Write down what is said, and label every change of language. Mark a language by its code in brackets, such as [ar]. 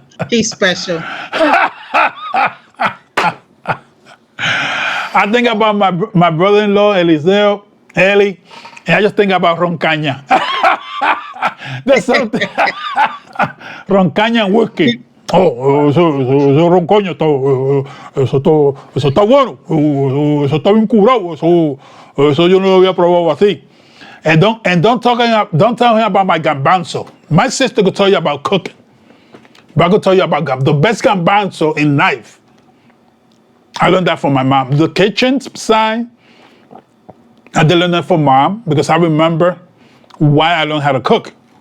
[en] He's special. I think about my brother-in-law, Eliseo, Eli, and I just think about roncaña. That's something. Roncaña and whiskey. [es] Oh, eso roncoño, eso está bueno, eso está bien curado, eso yo no lo había probado así. [en] And don't tell him about my garbanzo. My sister could tell you about cooking, but I could tell you about the best garbanzo in life. I learned that from my mom. The kitchen side, I did learn that from mom because I remember why I learned how to cook.